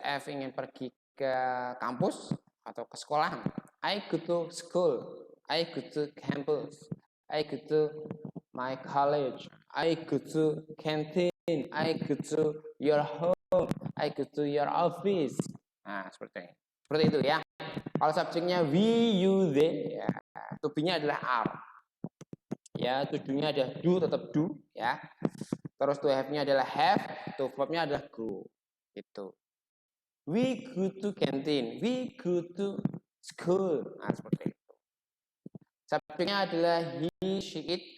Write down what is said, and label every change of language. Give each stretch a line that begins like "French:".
Indonesian: F ingin pergi ke kampus atau ke sekolah,
English: I go to school, I go to campus, I go to my college, I go to canteen, I go to your home, I go to your office.
Indonesian: Nah, seperti itu ya. Kalau subjeknya we, you, they, ya, to be-nya adalah are. Ya, to do-nya ada do, tetap do ya. Terus to have-nya adalah have, to verb-nya adalah go. Gitu.
English: We go to canteen, we go to school.
Indonesian: Nah, seperti itu. Subjeknya adalah he, she, it.